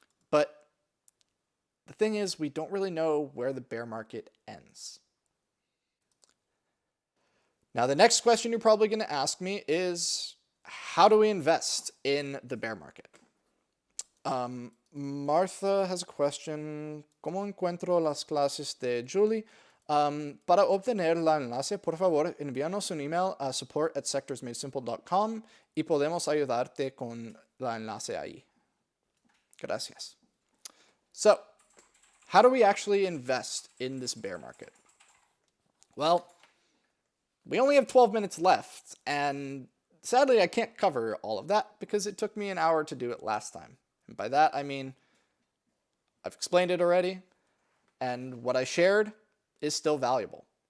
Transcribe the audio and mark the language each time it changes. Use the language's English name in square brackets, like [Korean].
[English] But the thing is, we don't really know where the bear market ends. Now, the next question you're probably going to ask me is, how do we invest in the bear market? Martha has a question. [Spanish] ¿Cómo encuentro las clases de Julie? Para obtener la enlace, por favor, envíanos un email a support@sectorsmadesimple.com y podemos ayudarte con la enlace ahí. Gracias. [English] So, how do we actually invest in this bear market? Well, we only have 12 minutes left, and sadly I can't cover all of that because it took me an hour to do it last time. And by that I mean, I've explained it already, and what I shared is still valuable.